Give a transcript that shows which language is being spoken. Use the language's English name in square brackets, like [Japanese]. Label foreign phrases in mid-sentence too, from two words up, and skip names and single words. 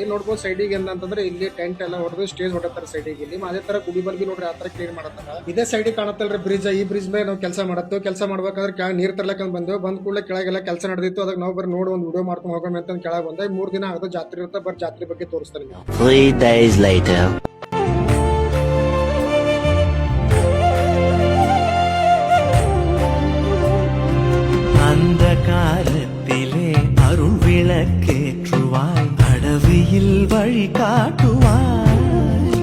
[Kannada] ನೋಡ್ಬೋದು ಸೈಡಿಗೆ ಏನಂತಂದ್ರೆ ಇಲ್ಲಿ ಟೆಂಟ್ ಎಲ್ಲ ಹೊಡೆದು ಸ್ಟೇಜ್ ಹೊಡತಾರ ಸೈಡಿಗೆ. ಇಲ್ಲಿ ಅದೇ ತರ ಗುಡಿ ಬಲ್ಬಿ ನೋಡ್ರಿ ಆ ತರ ಕ್ಲೀನ್ ಮಾಡತ್ತಾರ. ಇದೇ ಸೈಡಿಗೆ ಕಾಣತ್ತಲ್ರಿ ಬ್ರಿಡ್ಜ್. ಈ ಬ್ರಿಡ್ಜ್ ಮೇಲೆ ನಾವು ಕೆಲಸ ಮಾಡತ್ತೇವೆ. ಕೆಲಸ ಮಾಡ್ಬೇಕಾದ್ರೆ ಕೆಳಗೆ ನೀರ್ ತರ್ಲಕ್ಕ ಬಂದೇವು. ಬಂದ್ ಕೂಡಲೇ ಕೆಳಗೆಲ್ಲ ಕೆಲಸ ನಡೆದಿತ್ತು. ಅದಕ್ಕೆ ನಾವು ಬರೀ ನೋಡಿ ಒಂದು ವಿಡಿಯೋ ಮಾಡ್ಕೊಂಡು ಹೋಗೋಣ ಅಂತ ಕೆಳಗೆ ಬಂದ. 3 ದಿನ ಆಗದ ಜಾತ್ರೆ ಇರುತ್ತೆ. ಬರ್ ಜಾತ್ರೆ ಬಗ್ಗೆ ತೋರಿಸ್ತಾರೆ. [English] 3 days later. [Tamil] அந்தகாலத்திலே அருள் விளக்கேற்றுவாய், அடவியில் வழி காட்டுவாய்.